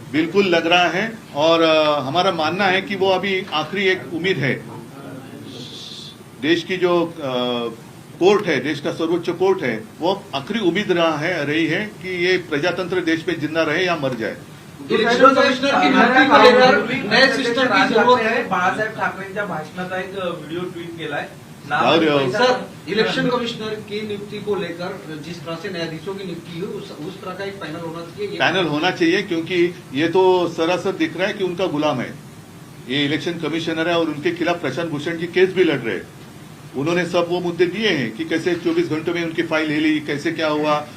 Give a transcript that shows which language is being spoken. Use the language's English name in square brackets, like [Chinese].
[Hindi] बिल्कुल लग रहा है, और हमारा मानना है कि वो अभी आखिरी एक उम्मीद है। देश की जो कोर्ट है, देश का सर्वोच्च कोर्ट है, वो आखिरी उम्मीद रही है कि ये प्रजातंत्र देश में जिंदा रहे या मर जाए। इलेक्शन कमिश्नर की नियुक्ती को लेकर नए सिस्टम की जरूरत है। [Marathi] बाळासाहेब ठाकरेंच्या भाषणाचा एक व्हिडिओ ट्वीट केलाय। [Hindi] सर, इलेक्शन कमिश्नर की नियुक्ति को लेकर जिस तरह से न्यायाधीशों की नियुक्ति हुई उस तरह का एक पैनल होना चाहिए। पैनल होना चाहिए, क्योंकि ये तो सरासर दिख रहा है कि उनका गुलाम है। ये इलेक्शन कमिश्नर है और उनके खिलाफ प्रशांत भूषण की केस भी लड़ रहे हैं। उन्होंने सब वो मुद्दे दिए हैं कि कैसे 24 घंटों में उनकी फाइल ले ली, कैसे क्या हुआ।